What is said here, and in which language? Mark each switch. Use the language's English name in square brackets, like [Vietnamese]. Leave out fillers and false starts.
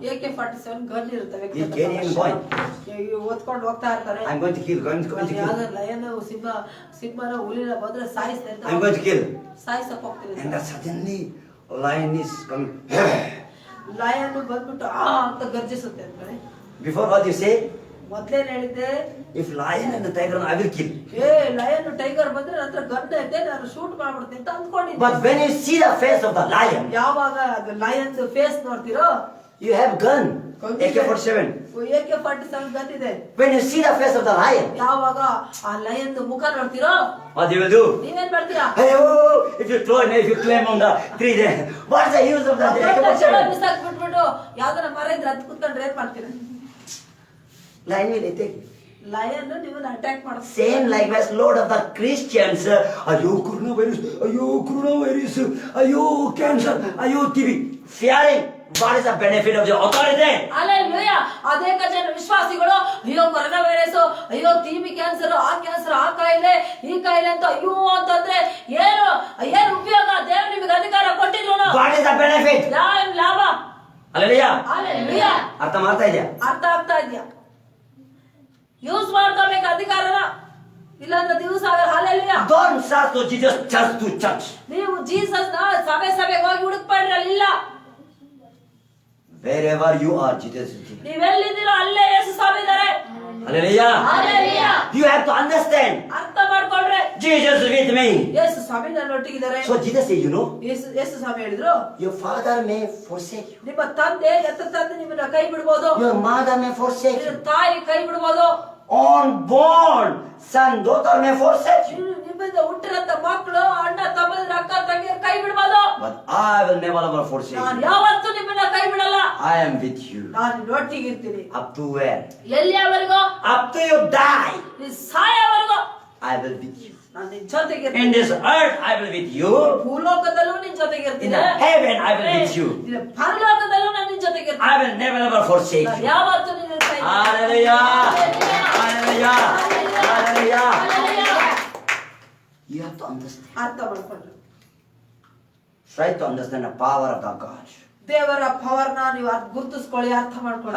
[Kannada] AK-47 gun ಇರುತ್ತೆ ವ್ಯಕ್ತಿ [English] He's carrying going. [Kannada] ಓದ್ಕೊಂಡು ಹೋಗ್ತಾ ಇರ್ತಾರೆ. [English] I'm going to kill. [Kannada] ಯಾವ್ದಾದ್ರು ಲಯನ್ ಸಿಂಹನ ಹುಲಿನ ಬಂದ್ರೆ ಸಾಯಿಸ್ತೆ ಅಂತ [English] I'm going to kill. [Kannada] ಸಾಯಿಸಕ್ ಹೋಗ್ತೀನಿ. [English] And then suddenly lion is coming. [Kannada] Lion ಬಂದ್ಬಿಟ್ಟು ಅಂತ ಗರ್ಜಿಸುತ್ತೆ ಅಂತಾನೆ. [English] Before what you say? [Kannada] ಮೊದ್ಲೇನ್ ಹೇಳಿದ್ದೆ? [English] If lion and the tiger, I will kill. [Kannada] Lion tiger ಬಂದ್ರೆ ನನ್ನ ಗನ್ ಐತೆ ನಾನು ಶೂಟ್ ಮಾಡ್ಬಿಡ್ತೀನಿ ಅಂತ ಅಂದ್ಕೊಂಡಿದ್ದೆ. [English] But when you see the face of the lion, [Kannada] ಯಾವಾಗ ಅದು lion face ನೋಡ್ತಿರೋ, [English] you have gun. AK-47. [Kannada] AK-47 gun ಇದೆ. [English] When you see the face of the lion, [Kannada] ಯಾವಾಗ ಆ ಲಯನ್ ಮುಖ ನೋಡ್ತಿರೋ, [English] what you will do? [Kannada] ನೀವೇನ್ ಮಾಡ್ತೀರಾ? [English] Hey, if you climb on the tree, then what's the use of the AK-47? [Kannada] ಬಿಟ್ಬಿಟ್ಟು ಯಾವ್ದಾರ ಮರ ಇದ್ರೆ ಹತ್ ಕುತ್ಕೊಂಡ್ರೆ ಏನ್ ಮಾಡ್ತೀರಾ? [English] Lion will attack. [Kannada] ಲಯನ್ ನಿಮ್ಮನ್ನ ಅಟ್ಯಾಕ್ ಮಾಡುತ್ತೆ. [English] Same likewise, Lord of the Christians. Ayo coronavirus. Ayo cancer. Ayo TB. Fearing. What is the benefit of your authority? Hallelujah. [Kannada] ಅನೇಕ ಜನ ವಿಶ್ವಾಸಿಗಳು ಅಯ್ಯೋ ಕೊರೋನಾ ವೈರಸ್, ಅಯ್ಯೋ ಟಿಬಿ ಕ್ಯಾನ್ಸರ್, ಆ ಕಾಯಿಲೆ ಈ ಕಾಯಿಲೆ ಅಂತ ಅಯ್ಯೋ ಅಂತಂದ್ರೆ ಏನು ಉಪಯೋಗ? ದೇವರು ನಿಮಗೆ ಅಧಿಕಾರ ಕೊಟ್ಟಿದ್ರು. [English] What is the benefit? [Kannada] ಏನು ಲಾಭ? [English] Hallelujah. Hallelujah. [Kannada] ಅರ್ಥ ಮಾಡ್ತಾ ಇದೆಯಾ? ಅರ್ಥ ಆಗ್ತಾ ಇದೆಯಾ? ಯೂಸ್ ಮಾಡ್ಕೋಬೇಕು ಅಧಿಕಾರನ, ಇಲ್ಲಾಂದ್ರೆ ದಿವಸ [English] Hallelujah. Don't search to Jesus, church to church. [Kannada] ನೀವು ಜೀಸಸ್ ನ ಸಭೆಗೆ ಹೋಗಿ ಹುಡುಕ್ಬೇಡ್ರಿ, ಅಲ್ಲಿಲ್ಲ. [English] Wherever you are, Jesus is there. [Kannada] ನೀವೆಲ್ಲಿದ್ದೀರೋ ಅಲ್ಲೇ ಯೇಸು ಸ್ವಾಮಿ ಇದ್ದಾರೆ. [English] Hallelujah. Hallelujah. You have to understand. [Kannada] ಅರ್ಥ ಮಾಡ್ಕೊಂಡ್ರೆ [English] Jesus is with me. [Kannada] ಯೇಸು ಸ್ವಾಮಿ ನನ್ನ ಒಟ್ಟಿಗಿದ್ದಾರೆ. [English] So Jesus said, [Kannada] ಯೇಸು ಸ್ವಾಮಿ ಹೇಳಿದ್ರು, [English] your father may forsake you. [Kannada] ನಿಮ್ಮ ತಂದೆ ನಿಮ್ಮನ್ನ ಕೈ ಬಿಡ್ಬೋದು, [English] Your mother may forsake [Kannada] ನಿಮ್ಮ [English] you. [Kannada] ತಾಯಿ ಕೈ ಬಿಡ್ಬೋದು, [English] Unborn son, daughter may forsake you. [Kannada] ನಿಮ್ಮಿಂದ ಹುಟ್ಟಿರಂತ ಮಕ್ಕಳು, ಅಣ್ಣ ತಮ್ಮಂದಿರ, ಅಕ್ಕ ತಂಗಿಯರು ಕೈ ಬಿಡ್ಬೋದು. [English] But I will never ever forsake [Kannada] ನಾನು [English] you. [Kannada] ಯಾವತ್ತೂ ನಿಮ್ಮನ್ನ ಕೈ ಬಿಡಲ್ಲ. [English] I am with you. [Kannada] ನಾನು ಒಟ್ಟಿಗಿರ್ತೀನಿ. [English] Up to where? [Kannada] ಎಲ್ಲಿಯವರೆಗೂ? [English] Up to you die. [Kannada] ನೀ ಸಾಯವರೆಗೂ [English] I will with you. [Kannada] ನಾನು ನಿನ್ ಜೊತೆಗಿರ್ತೀನಿ. [English] In this earth I will with you. [Kannada] ಭೂಲೋಕದಲ್ಲೂ ನಿನ್ [English] In [Kannada] ಜೊತೆಗಿರ್ತೀನಿ. [English] the heaven I will with you. [Kannada] ಪರಲೋಕದಲ್ಲೂ ನಾನು ನಿನ್ ಜೊತೆಗಿರ್ತೀನಿ. [English] I will never ever forsake [Kannada] ನಾನು [English] you. [Kannada] ಯಾವತ್ತೂ ನಿನ್ನ ಕೈ ಬಿಡಲ್ಲ. [English] Hallelujah. Hallelujah. Hallelujah. You have to understand. [Kannada] ಅರ್ಥ ಮಾಡ್ಕೊಂಡ್ರು. [English] Try to understand the power of the God. [Kannada] ದೇವರ ಪವರ್ನ ನೀವು ಗುರುತಿಸ್ಕೊಳ್ಳಿ, ಅರ್ಥ ಮಾಡ್ಕೊಳ್ಳಿ.